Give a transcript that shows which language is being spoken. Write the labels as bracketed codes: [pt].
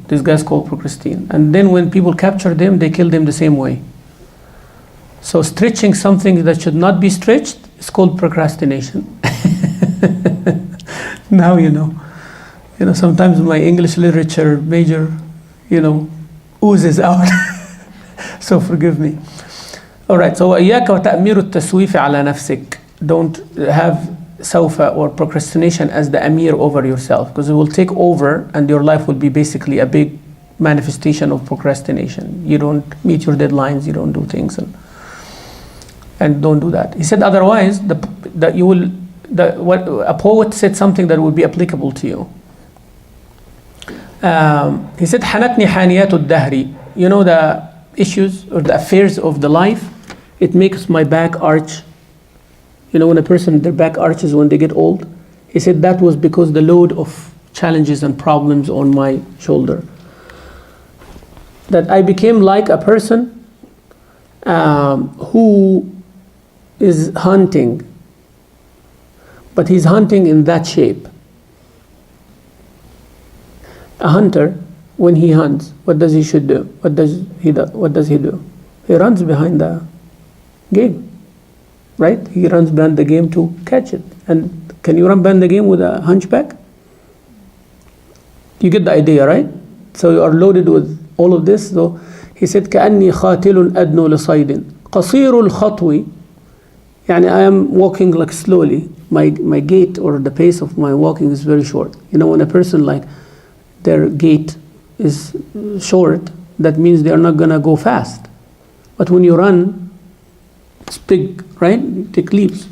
[en] This guy's called procrastine. And then when people capture them, they kill them the same way. So stretching something that should not be stretched is called procrastination. Now you know. You know, sometimes my English literature major, you know, oozes out. So forgive me. All right, so [ar] وإياك وتأمير التسويف على نفسك. [en] Don't have sawfa or procrastination as the amir over yourself, because it will take over and your life will be basically a big manifestation of procrastination. You don't meet your deadlines, you don't do things, and don't do that. He said otherwise, a poet said something that would be applicable to you. He said, [ar] حنتني حانيات الدهر. [en] You know, the issues or the affairs of the life, it makes my back arch. You know, when a person, their back arches when they get old. He said that was because the load of challenges and problems on my shoulder. That I became like a person who is hunting, but he's hunting in that shape. A hunter, when he hunts, what does he should do? What does he do? He runs behind the game, right? He runs behind the game to catch it. And can you run behind the game with a hunchback? You get the idea, right? So you are loaded with all of this. So he said, [ar] كأني خاتل أدنو لصيد قصير الخطو. [en] يعني I am walking like slowly. My gait or the pace of my walking is very short. You know, when a person like their gait is short, that means they are not gonna go fast. But when you run, it's big, right? You take leaps.